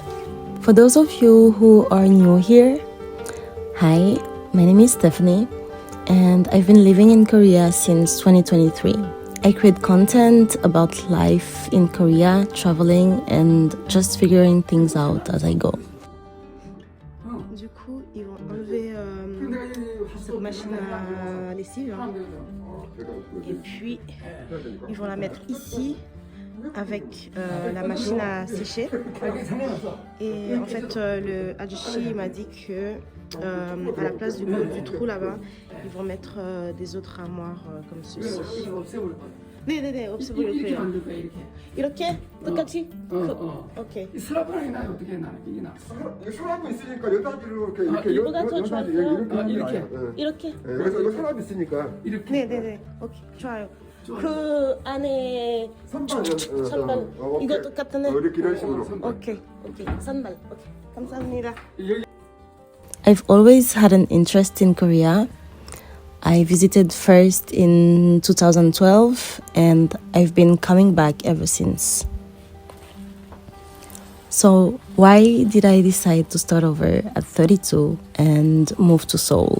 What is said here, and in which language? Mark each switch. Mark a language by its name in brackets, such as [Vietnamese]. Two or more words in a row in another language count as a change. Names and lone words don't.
[English] For those of you who are new here, hi, my name is Stephanie, and I've been living in Korea since 2023. I create content about life in Korea, traveling, and just figuring things out as I go. [French] Du coup, ils vont enlever cette machine à lessive et puis ils vont la mettre ici avec la machine à sécher. Et en fait, le ajushi m'a dit que à la place du trou là-bas, ils vont mettre des autres armoires comme ceci. [Korean] 네네네, 없애버릴게요. 이렇게? 똑같이? 오케이. 이 슬라브랑이 나요. 어떻게 나는 이게 나. 서랍이 있으니까 이렇게 이거가 더 좋아요. 이렇게. 이렇게? 그래서 이거 서랍이 있으니까 이렇게. 네네네. 오케이, 좋아요. 그 안에 선발 이거 똑같네. 이렇게 이런 식으로. 오케이, 선발. 오케이, 감사합니다. [English] I've always had an interest in Korea. I visited first in 2012 and I've been coming back ever since. So why did I decide to start over at 32 and move to Seoul?